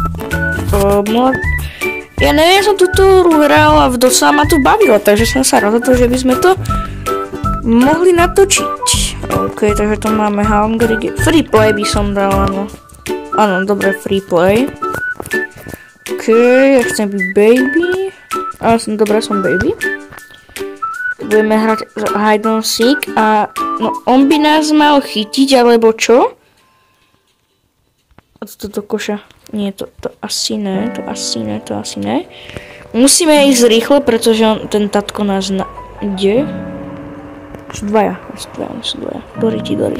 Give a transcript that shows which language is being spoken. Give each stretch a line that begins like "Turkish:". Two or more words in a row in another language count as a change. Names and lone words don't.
Slovak: Ja neviem, som túto hru hral a dosť ma tu bavilo, takže som sa rozhodol, že by sme to mohli natočiť. OK, takže to máme Hungry Game.
English: Free play
Slovak: by som dal, áno. Áno, dobre,
English: free play.
Slovak: OK, ja chcem byť baby. Dobre, som baby. Budeme hrať
English: hide and seek
Slovak: a no, on by nás mal chytiť, alebo čo? A toto koša. Nie, to asi ne, to asi ne. Musíme ísť rýchlo, pretože ten tatko nás ide. Sú dvaja. Doriti.